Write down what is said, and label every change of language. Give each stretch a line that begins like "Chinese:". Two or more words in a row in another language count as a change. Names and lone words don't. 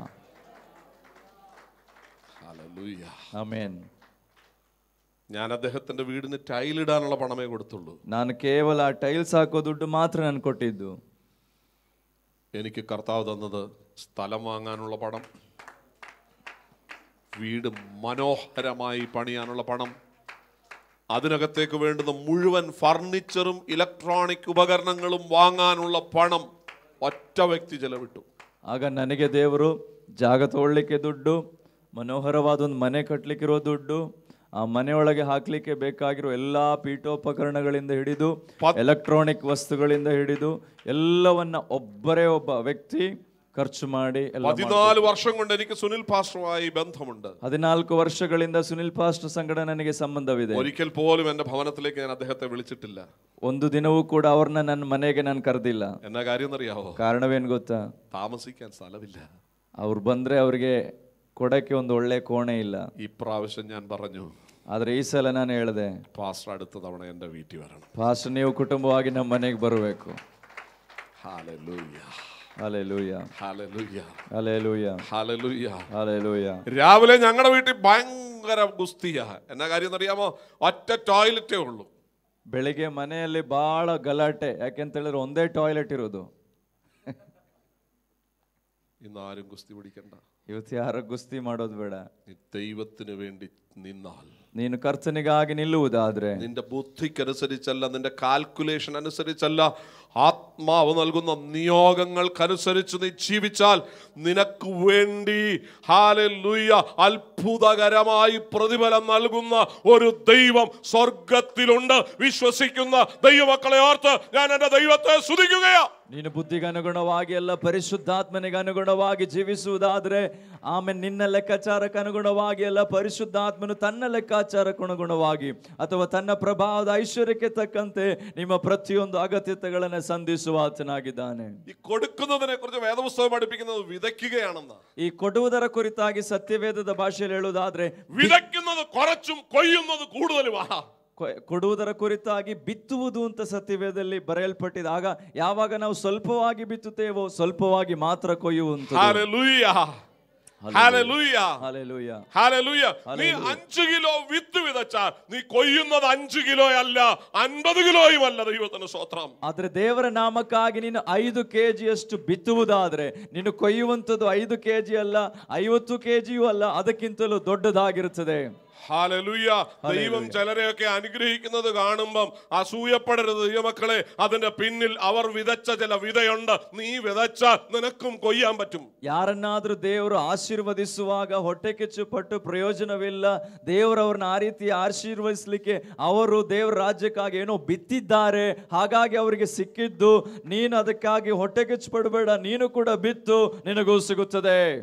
English: Hallelujah.
Kannada: ಆಮೆನ್.
Malayalam: ഞാൻ അദ്ദേഹത്തിന്റെ വീടിന് ടൈലിടാനുള്ള പണമേ കൊടുത്തുള്ളൂ.
Kannada: ನಾನು ಕೇವಲ ಟೈಲ್ಸ್ ಹಾಕೋ ದುಡ್ಡು ಮಾತ್ರ ನಾನು ಕೊಟ್ಟಿದ್ದು.
Malayalam: എനിക്ക് കർത്താവ് തന്നത് സ്ഥലം വാങ്ങാനുള്ള പണം, വീട് മനോഹരമായി പണിയാനുള്ള പണം, അതിനകത്തേക്ക് വേണ്ടുന്ന മുഴുവൻ ഫർണിച്ചറും ഇലക്ട്രോണിക് ഉപകരണങ്ങളും വാങ്ങാനുള്ള പണം ഒറ്റ വ്യക്തി ചെലവിട്ടു.
Kannada: ಆಗ ನನಗೆ ದೇವರು ಜಾಗ ತಗೊಳ್ಳಿಕ್ಕೆ ದುಡ್ಡು, ಮನೋಹರವಾದ ಒಂದು ಮನೆ ಕಟ್ಟಲಿಕ್ಕಿರೋ ದುಡ್ಡು, ಆ ಮನೆಯೊಳಗೆ ಹಾಕ್ಲಿಕ್ಕೆ ಬೇಕಾಗಿರೋ ಎಲ್ಲಾ ಪೀಠೋಪಕರಣಗಳಿಂದ ಹಿಡಿದು ಎಲೆಕ್ಟ್ರಾನಿಕ್ ವಸ್ತುಗಳಿಂದ ಹಿಡಿದು ಎಲ್ಲವನ್ನ ಒಬ್ಬ ವ್ಯಕ್ತಿ ಖರ್ಚು ಮಾಡಿ
Malayalam: 14 വർഷം കൊണ്ട് എനിക്ക് സുനിൽ പാസ്റ്ററുമായി ബന്ധമുണ്ട്.
Kannada: 14 ವರ್ಷಗಳಿಂದ ಸುನಿಲ್ ಪಾಸ್ಟರ್ ಸಂಗಡ ನನಗೆ ಸಂಬಂಧವಿದೆ.
Malayalam: ഒരിക്കൽ പോലും എൻ്റെ ഭവനത്തിലേക്ക് ഞാൻ അദ്ദേഹത്തെ വിളിച്ചിട്ടില്ല.
Kannada: ಒಂದು ದಿನವೂ ಕೂಡ ಅವ್ರನ್ನ ನನ್ನ ಮನೆಗೆ ನಾನು ಕರೆದಿಲ್ಲ.
Malayalam: എന്നാ കാര്യം എന്നറിയാവോ?
Kannada: ಕಾರಣವೇನು ಗೊತ್ತಾ?
Malayalam: താമസിക്കാൻ സ്ഥലമില്ല.
Kannada: ಅವ್ರು ಬಂದ್ರೆ ಅವ್ರಿಗೆ ಕೊಡಕ್ಕೆ ಒಂದು ಒಳ್ಳೆ ಕೋಣೆ ಇಲ್ಲ.
Malayalam: ഇപ്രാവശ്യം ഞാൻ പറഞ്ഞു,
Kannada: ಆದ್ರೆ ಈ ಸಲ ನಾನು ಹೇಳಿದೆ,
Malayalam: പാസ്റ്റർ അടുത്ത തവണ എൻ്റെ വീട്ടിൽ വരണം.
Kannada: ಪಾಸ್ಟರ್ ನೀವು ಕುಟುಂಬವಾಗಿ ನಮ್ಮ ಮನೆಗೆ ಬರಬೇಕು.
Malayalam: ഹല്ലേലൂയ. ഹല്ലേലൂയ. ഹല്ലേലൂയ. ഹല്ലേലൂയ. ഹല്ലേലൂയ. ഹല്ലേലൂയ. രാവിലെ ഞങ്ങളുടെ വീട്ടിൽ ഭയങ്കര ഗുസ്തിയാ. എന്നാ കാര്യം എന്നറിയാമോ? ഒറ്റ ടോയ്ലറ്റേ ഉള്ളൂ.
Kannada: ಬೆಳಿಗ್ಗೆ ಮನೆಯಲ್ಲಿ ಬಹಳ ಗಲಾಟೆ. ಯಾಕೆಂತ ಹೇಳಿದ್ರೆ ಒಂದೇ ಟಾಯ್ಲೆಟ್ ಇರೋದು.
Malayalam: ഇന്ന് ആരും ഗുസ്തി പിടിക്കണ്ട.
Kannada: ಇವತ್ತು ಯಾರು ಗುಸ್ತಿ ಮಾಡೋದು ಬೇಡ.
Malayalam: നീ ദൈവത്തിന് വേണ്ടി നിന്നാൽ,
Kannada: ನೀನು ಕರ್ತನಿಗಾಗಿ ನಿಲ್ಲುವುದಾದ್ರೆ,
Malayalam: നിന്റെ ബുദ്ധിക്കനുസരിച്ചല്ല, നിന്റെ കാൽക്കുലേഷൻ അനുസരിച്ചല്ല, ആത്മാവ് നൽകുന്ന നിയോഗങ്ങൾക്കനുസരിച്ച് നീ ജീവിച്ചാൽ നിനക്ക് വേണ്ടി ഹല്ലേലൂയ അത്ഭുതകരമായി പ്രതിഫലം നൽകുന്ന ഒരു ദൈവം സ്വർഗത്തിലുണ്ട്. വിശ്വസിക്കുന്ന ദൈവമക്കളെ ഓർത്ത് ഞാൻ എൻ്റെ ദൈവത്തെ സ്തുതിക്കുകയാണ്.
Kannada: ನೀನು ಬುದ್ಧಿಗೆ ಅನುಗುಣವಾಗಿ ಅಲ್ಲ, ಪರಿಶುದ್ಧಾತ್ಮನಿಗೆ ಅನುಗುಣವಾಗಿ ಜೀವಿಸುವುದಾದ್ರೆ, ಆಮೇಲೆ ನಿನ್ನ ಲೆಕ್ಕಾಚಾರಕ್ಕೆ ಅನುಗುಣವಾಗಿ ಅಲ್ಲ, ಪರಿಶುದ್ಧಾತ್ಮನು ತನ್ನ ಲೆಕ್ಕಾಚಾರಕ್ಕೆ ಅನುಗುಣವಾಗಿ ಅಥವಾ ತನ್ನ ಪ್ರಭಾವದ ಐಶ್ವರ್ಯಕ್ಕೆ ತಕ್ಕಂತೆ ನಿಮ್ಮ ಪ್ರತಿಯೊಂದು ಅಗತ್ಯತೆಗಳನ್ನು ಸಂಧಿಸುವ ಆತನಾಗಿದ್ದಾನೆ.
Malayalam: ഈ കൊടുക്കുന്നതിനെ കുറിച്ച് വേദപുസ്തകം പഠിപ്പിക്കുന്നത് വിതയ്ക്കുകയാണെന്ന്.
Kannada: ಈ ಕೊಡುವುದರ ಕುರಿತಾಗಿ ಸತ್ಯವೇದದ ಭಾಷೆಯಲ್ಲಿ ಹೇಳುವುದಾದ್ರೆ,
Malayalam: വിതയ്ക്കുന്നത് കുറച്ചും കൊയ്യുന്നത് കൂടുതലുമാണ്.
Kannada: ಕೊಡುವುದರ ಕುರಿತಾಗಿ ಬಿತ್ತುವುದು ಅಂತ ಸತ್ಯವೇದದಲ್ಲಿ ಬರೆಯಲ್ಪಟ್ಟಿದೆ. ಆಗ ಯಾವಾಗ ನಾವು ಸ್ವಲ್ಪವಾಗಿ ಬಿತ್ತುತ್ತೇವೋ ಸ್ವಲ್ಪವಾಗಿ ಮಾತ್ರ ಕೊಯ್ಯುವಂಥದ್ದು.
Malayalam: ഹല്ലേലൂയ. ഹല്ലേലൂയ. ഹല്ലേലൂയ. ഹല്ലേലൂയ. നീ 5 കിലോ വിത്ത് വിതച്ചാൽ നീ കൊയ്യുന്നത് 5 കിലോ അല്ല, 50 കിലോയും അല്ല. ദൈവത്തിന് സ്തോത്രം.
Kannada: ಆದ್ರೆ ದೇವರ ನಾಮಕ್ಕಾಗಿ ನೀನು 5 kg ಬಿತ್ತುವುದಾದ್ರೆ ನೀನು ಕೊಯ್ಯುವಂಥದ್ದು 5 kg ಅಲ್ಲ, 50 kg ಅಲ್ಲ, ಅದಕ್ಕಿಂತಲೂ ದೊಡ್ಡದಾಗಿರುತ್ತದೆ.
Malayalam: ഹല്ലേലൂയ. ദൈവം ചിലരെയൊക്കെ അനുഗ്രഹിക്കുന്നത് കാണുമ്പം അസൂയപ്പെടരുത് ദൈവമക്കളെ. അതിന്റെ പിന്നിൽ അവർ വിതച്ച ചില വിതയുണ്ട്. നീ വിതച്ചാൽ നിനക്കും കൊയ്യാൻ പറ്റും.
Kannada: ಯಾರನ್ನಾದ್ರೂ ದೇವರು ಆಶೀರ್ವದಿಸುವಾಗ ಹೊಟ್ಟೆ ಕಿಚ್ಚುಪಟ್ಟು ಪ್ರಯೋಜನವಿಲ್ಲ. ದೇವರವ್ರನ್ನ ಆ ರೀತಿ ಆಶೀರ್ವದಿಸಲಿಕ್ಕೆ ಅವರು ದೇವರ ರಾಜ್ಯಕ್ಕಾಗಿ ಏನೋ ಬಿತ್ತಿದ್ದಾರೆ, ಹಾಗಾಗಿ ಅವರಿಗೆ ಸಿಕ್ಕಿದ್ದು. ನೀನು ಅದಕ್ಕಾಗಿ ಹೊಟ್ಟೆ ಕಿಚ್ಚು ಪಡಬೇಡ, ನೀನು ಕೂಡ ಬಿತ್ತು, ನಿನಗೂ ಸಿಗುತ್ತದೆ.